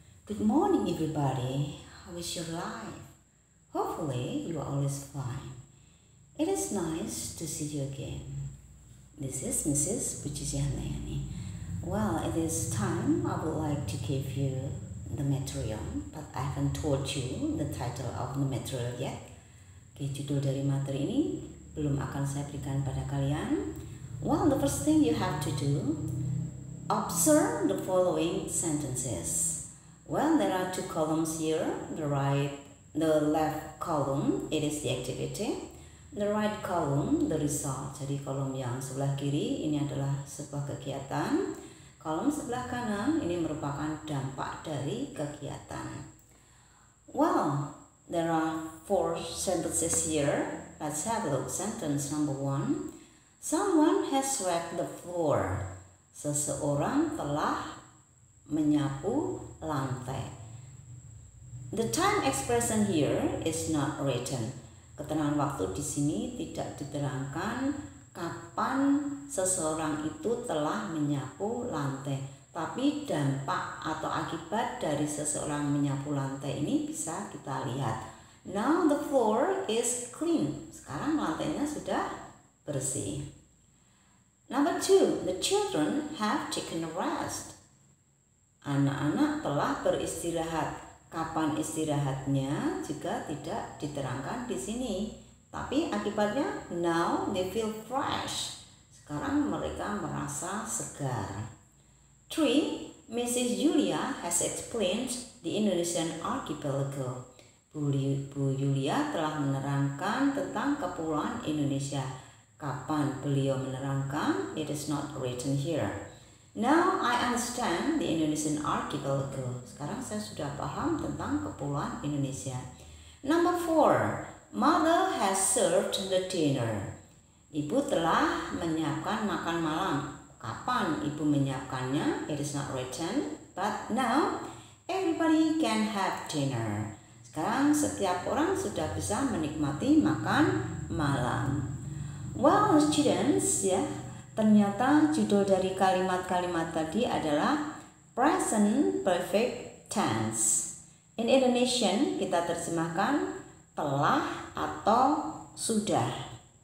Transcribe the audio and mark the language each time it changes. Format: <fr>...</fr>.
<en>Good morning everybody. How is your life? Hopefully you are always fine. It is nice to see you again. This is Mrs. Pujiya Handayani. Well, it is time I would like to give you the material, but I haven't told you the title of the material yet.</en> <id>Judul dari materi ini belum akan saya berikan pada kalian.</id> <en>Well, the first thing you have to do, observe the following sentences. Well, there are two columns here. The left column, it is the activity. The right column, the result.</en> <id>Jadi kolom yang sebelah kiri ini adalah sebuah kegiatan. Kolom sebelah kanan ini merupakan dampak dari kegiatan.</id> <en>Well, there are 4 sentences here. Let's have a look. Sentence number 1. Someone has swept the floor.</en> <id>Seseorang telah menyapu lantai.</id> <en>The time expression here is not written.</en> <id>Keterangan waktu di sini tidak diterangkan kapan seseorang itu telah menyapu lantai. Tapi dampak atau akibat dari seseorang menyapu lantai ini bisa kita lihat.</id> <en>Now the floor is clean.</en> <id>Sekarang lantainya sudah bersih.</id> <en>Number 2, the children have taken a rest.</en> <id>Anak-anak telah beristirahat. Kapan istirahatnya juga tidak diterangkan di sini. Tapi akibatnya,</id> <en>now they feel fresh.</en> <id>Sekarang mereka merasa segar. 3, Mrs.</id> <en>Julia has explained the Indonesian archipelago.</en> <id>Bu Julia telah menerangkan tentang kepulauan Indonesia. Kapan beliau menerangkan?</id> <en>It is not written here. Now I understand the Indonesian archipelago.</en> <id>Sekarang saya sudah paham tentang kepulauan Indonesia.</id> <en>Number 4. Mother has served the dinner.</en> <id>Ibu telah menyiapkan makan malam. Kapan ibu menyiapkannya?</id> <en>It is not written. But now everybody can have dinner.</en> <id>Sekarang setiap orang sudah bisa menikmati makan malam.</id> <en>Well, students,</en> <id>ya, ternyata judul dari kalimat-kalimat tadi adalah present perfect tense.</id> <en>In Indonesian</en> <id>kita terjemahkan telah atau sudah.</id>